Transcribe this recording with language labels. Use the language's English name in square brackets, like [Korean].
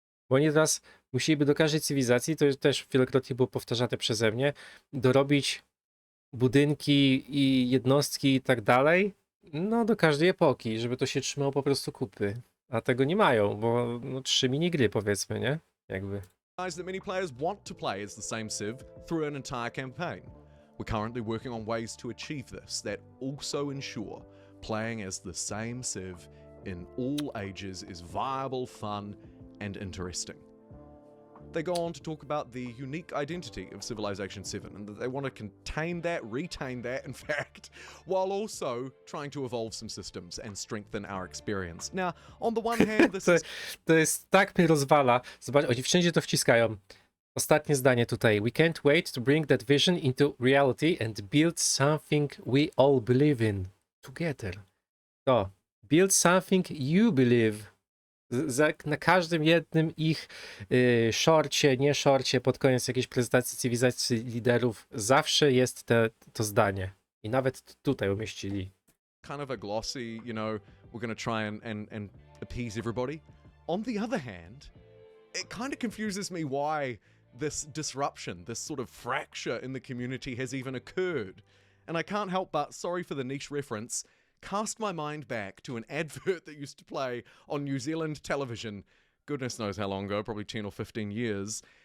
[Polish] Bo oni teraz musieliby do każdej cywilizacji, to też wielokrotnie było powtarzane przeze mnie, dorobić budynki i jednostki i tak dalej, no do każdej epoki, żeby to się trzymało po prostu kupy. A tego nie mają, bo no, 3 minigry powiedzmy, nie? Jakby. [English] that many players want to play as the same Civ through an entire campaign. We're currently working on ways to achieve this that also ensure playing as the same Civ in all ages is viable, fun, and interesting. They go on to talk about the unique identity of Civilization 7 and that they want to contain that, retain that, in fact, while also trying to evolve some systems and strengthen our experience. Now, on the one hand, this is... [Polish] To jest tak mnie rozwala. Zobacz, oni wszędzie to wciskają. Ostatnie zdanie tutaj. [English] We can't wait to bring that vision into reality and build something we all believe in together. To. Build something you believe. [Polish] Na każdym jednym ich shorcie, nie shorcie, pod koniec jakiejś prezentacji cywilizacji liderów zawsze jest to zdanie. I nawet tutaj umieścili. [English] kind of a glossy, you know, we're going to try and appease everybody. On the other hand, it kind of confuses me why this disruption, this sort of fracture in the community has even occurred. And I can't help but, sorry for the niche reference, cast my mind back to an advert that used to play on New Zealand television, goodness knows how long ago, probably 10 or 15 years.